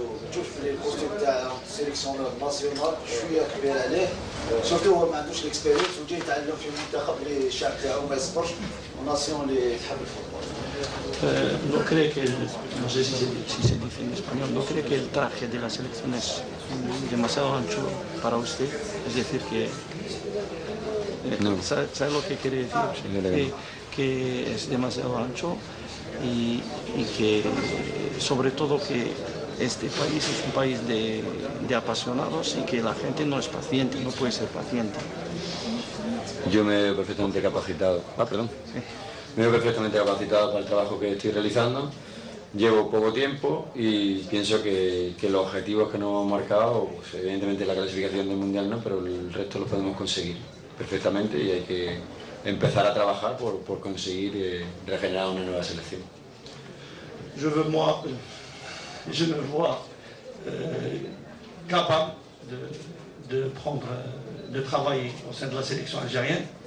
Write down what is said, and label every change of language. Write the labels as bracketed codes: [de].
[ar] نشوف لي البوست تاع السيليكسيون ناسيونال شويه كبير عليه سورتو هو ما عندوش الاكسبيريونس وجاي يتعلم في منتخب اللي الشعب تاعو ما يصبرش وناسيون اللي تحب الفوتبول. [es] No cree que no sé si se dice en español, no cree que el traje de la selección es demasiado ancho para usted, es decir que No. ¿sabe lo que quiere decir? Que es demasiado ancho y que sobre todo que este país es un país de apasionados y que la gente no es paciente, no puede ser paciente. Yo me veo perfectamente capacitado. Perdón. Me veo perfectamente capacitado para el trabajo que estoy realizando. Llevo poco tiempo y pienso que los objetivos que nos hemos marcado, pues evidentemente la clasificación del Mundial no, pero el resto lo podemos conseguir perfectamente y hay que empezar a trabajar por conseguir regenerar una nueva selección. [fr] Je me vois capable de travailler au sein de la sélection algérienne.